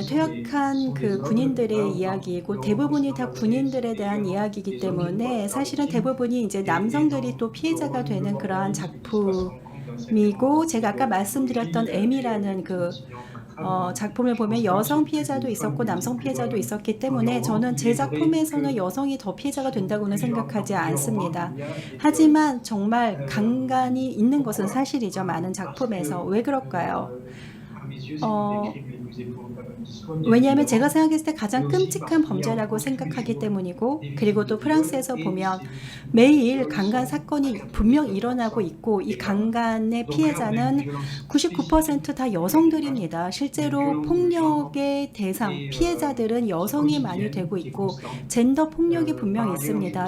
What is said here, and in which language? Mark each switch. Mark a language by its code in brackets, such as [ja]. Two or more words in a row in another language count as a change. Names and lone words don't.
[ko] 퇴역한 그 군인들의 이야기이고 대부분이 다 군인들에 대한 이야기이기 때문에 사실은 대부분이 이제 남성들이 또 피해자가 되는 그러한 작품이고, 제가 아까 말씀드렸던 M이라는 그 작품을 보면 여성 피해자도 있었고 남성 피해자도 있었기 때문에 저는 제 작품에서는 여성이 더 피해자가 된다고는 생각하지 않습니다. 하지만 정말 강간이 있는 것은 사실이죠. 많은 작품에서. 왜 그럴까요? [fr] à mes yeux, c'est 어, des crimes les plus épouvantables qui soient bien [ko] 왜냐하면 [fr] évidemment [ko] 제가 생각했을 때 가장 끔찍한 범죄라고 생각하기 때문이고, 그리고 또 프랑스에서 보면 매일 강간 사건이 분명 일어나고 있고, 이 강간의 피해자는 99%다 여성들입니다. 실제로 폭력의 대상, 피해자들은 여성이 많이 되고 있고, 젠더 폭력이 분명 있습니다.